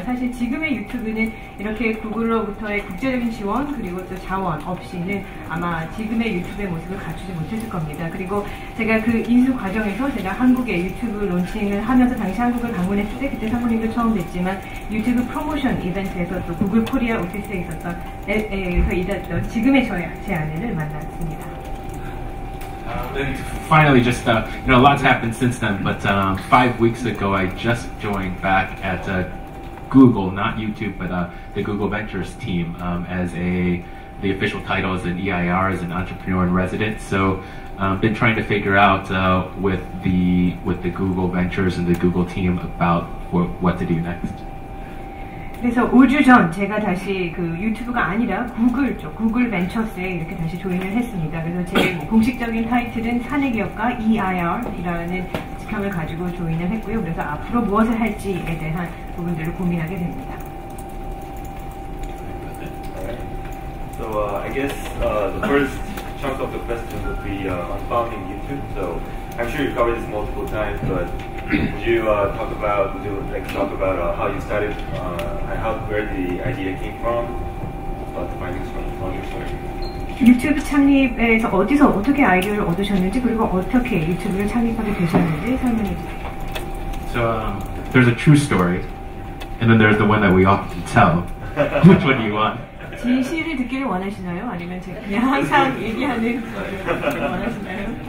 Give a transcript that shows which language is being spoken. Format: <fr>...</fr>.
<ko>사실 지금의 유튜브는 이렇게 구글로부터의 국제적인 지원 그리고 또 자원 없이는 아마 지금의 유튜브의 모습을 갖추지 못했을 겁니다. 그리고 제가 그 인수 과정에서 제가 한국에 유튜브 론칭을 하면서 당시 한국을 방문했을 때 그때 사모님도 처음 뵀지만 유튜브 프로모션 이벤트에서 또 구글 코리아 오피스에 있었던 에서 일했던 지금의 제 아내를 만났습니다.</ko> <en>Finally, just a lot's happened since then. But 5 weeks ago, I just joined back at Google, not YouTube, but the Google Ventures team as the official title is an EIR, as an entrepreneur in residence. So, been trying to figure out with the Google Ventures and the Google team about what to do next.</en> <ko>그래서 5주 전 제가 다시 그 유튜브가 아니라 구글 쪽, 구글 벤처스에 이렇게 다시 조인을 했습니다. 그래서 제 공식적인 타이틀은 사내기업가 EIR이라는 직함을 가지고 조인을 했고요. 그래서 앞으로 무엇을 할지에 대한 부분들을 고민하게 됩니다.</ko> <en>So I guess the first chunk of the question would be on founding YouTube. So I'm sure you covered this multiple times, but would you talk about how you started and where the idea came from, about the findings from your story?</en> <ko>유튜브 창립에서 어디서 어떻게 아이디어를 얻으셨는지 그리고 어떻게 유튜브를 창립하게 되셨는지 설명해 주세요.</ko> <en>So there's a true story, and then there's the one that we often tell. Which one do you want?</en> <ko>진실을 듣기를 원하시나요? 아니면 제가 그냥 항상 얘기하는 거를 원하시나요?</ko>